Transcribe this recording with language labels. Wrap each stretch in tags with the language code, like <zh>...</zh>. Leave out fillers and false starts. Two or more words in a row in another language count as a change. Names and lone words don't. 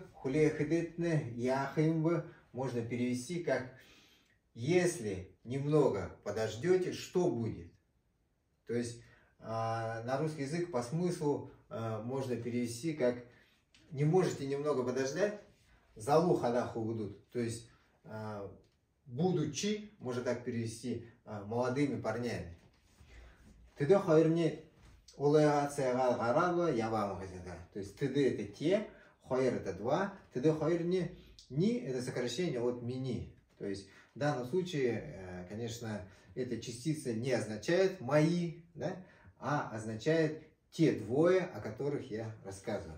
<yrk>Хулехидетне яхимба</yrk> <ru>можно перевести как если немного подождете, что будет? То есть на русский язык по смыслу можно перевести как не можете немного подождать,</ru> <yrk>залу хадаху</yrk> <ru>будут. То есть будучи, можно так перевести, молодыми парнями.</ru> <yrk>Тыды хайрни улайгация гараба явам газета.</yrk> <ru>То есть тыды это те, хайр это два,</ru> <yrk>тыды хайрни ни</yrk> <ru>это сокращение от мини. То есть в данном случае, конечно, эта частица не означает мои, да, а означает те двое, о которых я рассказываю.</ru>